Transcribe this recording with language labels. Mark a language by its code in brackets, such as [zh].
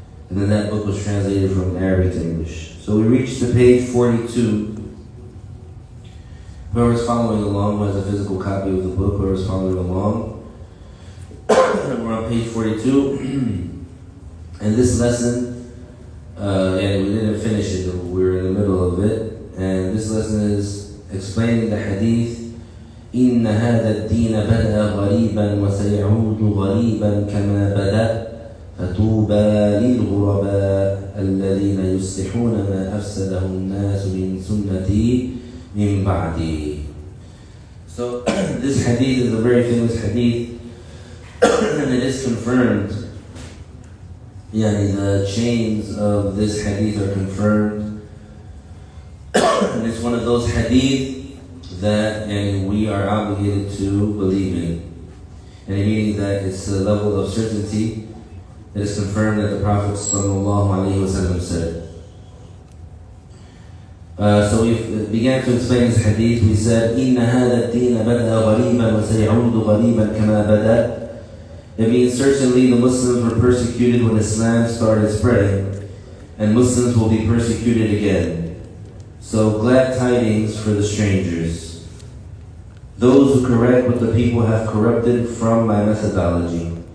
[en] And then that book was translated from Arabic to English. So we reached to page 42. Whoever's following along, who has a physical copy of the book, whoever's following along, we're on page 42. And this lesson, we didn't finish it, we were in the middle of it. And this lesson is explaining the hadith, [ar] إِنَّ هَذَا الدِّينَ بَدَأَ غَرِيبًا وَسَيَعُودُ غَرِيبًا كَمَا بَدَأَ فَطُوبَى لِلْغُرَبَاءِ الَّذِينَ يُصْلِحُونَ مَا أَفْسَدَهُ النَّاسُ مِنْ سُنَّتِي مِنْ بَعْدِي. [en] So this hadith is a very famous hadith, and it is confirmed. The chains of this hadith are confirmed. And it's one of those hadith that we are obligated to believe in. And meaning that it's a level of certainty. It is confirmed that the Prophet ﷺ said. So we began to explain this hadith. We said, [ar] إِنَّ هَذَا الدِّينَ بَدَأَ غَرِيبًا وَسَيَعُودُ غَرِيبًا كَمَا بَدَأَ. [en] It means certainly the Muslims were persecuted when Islam started spreading, and Muslims will be persecuted again. So glad tidings for the strangers. Those who correct what the people have corrupted from my methodology.